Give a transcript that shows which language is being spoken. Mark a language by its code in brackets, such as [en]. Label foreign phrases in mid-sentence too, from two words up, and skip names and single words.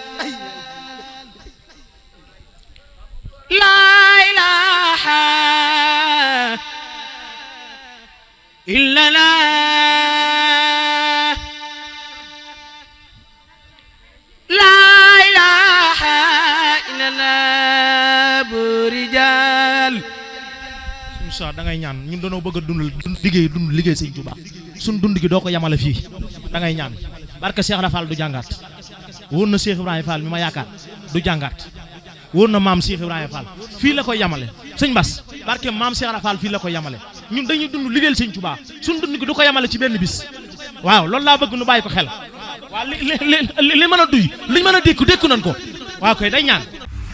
[ar] لا إله إلا الله لا إله إلا الله برجال [wo] Moussa da ngay ñaan ñun dañoo bëgg a dund liggéey sëñ Touba suñ dund gi doo ko yamale fii da ngay ñaan barke Cheikh Rafal du jàngaat wóor na Cheikh Ibrahima Fall mi ma yaakaar du jàngaat wóor na maam Cheikh Ibrahima Fall fii la koy yamale sëñ Bass barke maam Cheikh Rafal fii la koy yamale ñun dañuy dund liggéeyal sëñ Touba suñ dund gi du ko yamale ci benn bis waaw loolu laa bëgg nu bàyyi ko xel waaw li mën a duy li mën a dékku nañ ko waaw koy day ñaan